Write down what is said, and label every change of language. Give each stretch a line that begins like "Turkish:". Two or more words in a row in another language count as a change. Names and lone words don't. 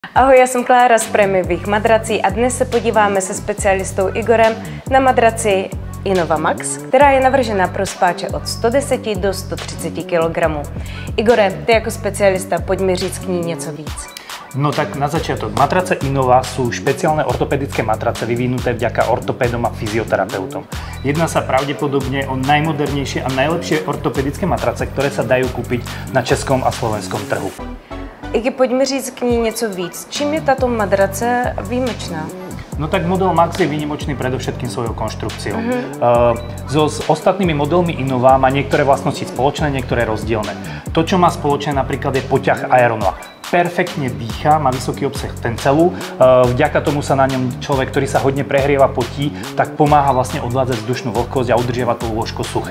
Czech: Ahoj, já jsem Klára z prémiových madrací a dnes se podíváme se specialistou Igorem na madraci Innova Max, která je navržena pro spáče od 110 do 130 kg. Igore, ty jako specialista, pojď mi říct k ní něco víc.
Slovak: No tak na začiatok, matrace Innova sú špeciálne ortopedické matrace vyvinuté vďaka ortopédom a fyzioterapeutom. Jedná sa pravdepodobne o najmodernejšie a najlepšie ortopedické matrace, ktoré sa dajú kúpiť na českom a slovenskom trhu.
Czech: Iggy, pojď mi říct k ní něco víc. Čím je tato madrace výjimečná?
Slovak: No tak model Max je výnimočný predovšetkým svojou konštrukciou. S ostatnými modelmi Innova má niektoré vlastnosti spoločné, niektoré rozdielne. To, čo má spoločné, napríklad je poťah Aeronova. Perfektne dýcha, má vysoký obsah tencelu, vďaka tomu sa na ňom človek, ktorý sa hodne prehrieva, potí, tak pomáha vlastne odvádzať vzdušnú vlhkosť a udržiavať to lôžko suché.